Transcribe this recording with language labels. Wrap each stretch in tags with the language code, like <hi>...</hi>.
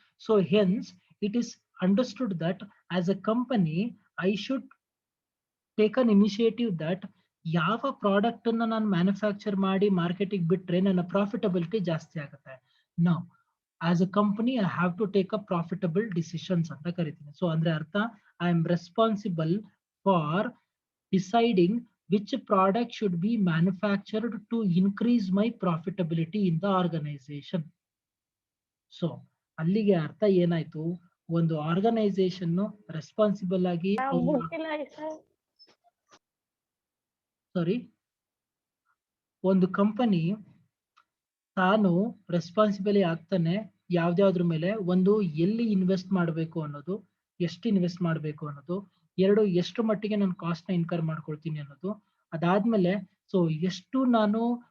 <en>so hence it is understood that as a company I should take an initiative that</en> <kn>ಯಾವ product ಅನ್ನ ನಾನು manufacture ಮಾಡಿ ಮಾರ್ಕೆಟಿಗೆ ಬಿಟ್ರೆ ನನ್ನ ಪ್ರಾಫಿಟಬಿಲಿಟಿ ಜಾಸ್ತಿ ಆಗುತ್ತೆ.</kn> <en>ನಾವು as a company I have to take a profitable decisions</en> <kn>ಅಂತ ಕರಿತೀನಿ.</kn> <en>so</en> <kn>ಅಂದ್ರೆ ಅರ್ಥ,</kn> <en>I am responsible for deciding which product should be manufactured to increase my profitability in the organization.</en> <kn>So ಅಲ್ಲಿಗೆ ಅರ್ಥ ಏನಾಯ್ತು, ಒಂದು ಆರ್ಗನೈಸೇಷನ್ ರೆಸ್ಪಾನ್ಸಿಬಲ್ ಆಗಿ, ಸಾರಿ, ಒಂದು ಕಂಪನಿ ತಾನು ರೆಸ್ಪಾನ್ಸಿಬಲಿ ಆಗ್ತಾನೆ ಯಾವ್ದಾವ್ದ್ರ ಮೇಲೆ, ಒಂದು ಎಲ್ಲಿ ಇನ್ವೆಸ್ಟ್ ಮಾಡಬೇಕು ಅನ್ನೋದು, ಎಷ್ಟು ಇನ್ವೆಸ್ಟ್ ಮಾಡಬೇಕು ಅನ್ನೋದು, ಎರಡು ಎಷ್ಟು ಮಟ್ಟಿಗೆ ನಾನು ಕಾಸ್ಟ್ ನ ಇನ್ಕರ್ ಮಾಡ್ಕೊಳ್ತೀನಿ ಅನ್ನೋದು, ಅದಾದ್ಮೇಲೆ ಸೊ ಎಷ್ಟು ನಾನು</kn>